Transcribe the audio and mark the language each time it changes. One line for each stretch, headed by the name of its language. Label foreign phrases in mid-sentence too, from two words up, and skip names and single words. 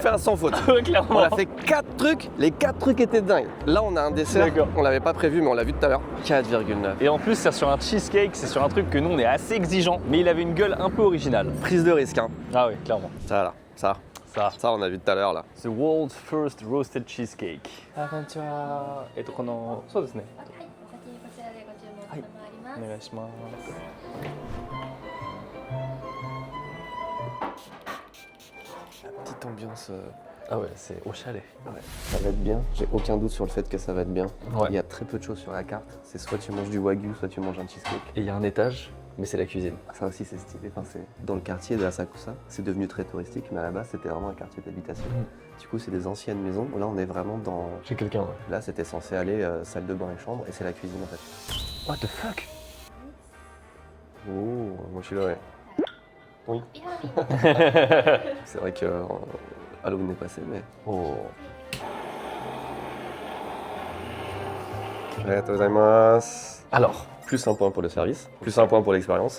French: fait un sans faute. Clairement. On a fait 4 trucs, les 4 trucs étaient dingues. Là on a un dessert, D'accord. on l'avait pas prévu mais on l'a vu tout à l'heure. 4,9. Et en plus, c'est sur un cheesecake, c'est sur un truc que nous on est assez exigeant, mais il avait une gueule un peu originale. Prise de risque hein. Ah oui, clairement. Ça là, ça on a vu tout à l'heure là.
English: The world's first roasted cheesecake.
French: Et donc on en...
Japanese: そうですね。はい、お先にこちらでご注文承ります。お願いします。
French: Petite ambiance. Ah ouais, c'est au chalet. Ça va être bien, j'ai aucun doute sur le fait que ça va être bien. Ouais. Il y a très peu de choses sur la carte. C'est soit tu manges du wagyu, soit tu manges un cheesecake. Et il y a un étage, mais c'est la cuisine. Ça aussi c'est stylé. Enfin, c'est dans le quartier de Asakusa. C'est devenu très touristique, mais à la base c'était vraiment un quartier d'habitation. Du coup c'est des anciennes maisons. Là on est vraiment dans. Chez quelqu'un, ouais. Là c'était censé aller salle de bain et chambre et c'est la cuisine en fait.
English: What the fuck?
French: Oh, moi je suis là ouais. Oui. イハミ C'est vrai que Halloween est passé mais. Oh. Alors, Plus un point pour le service, plus un point pour l'expérience.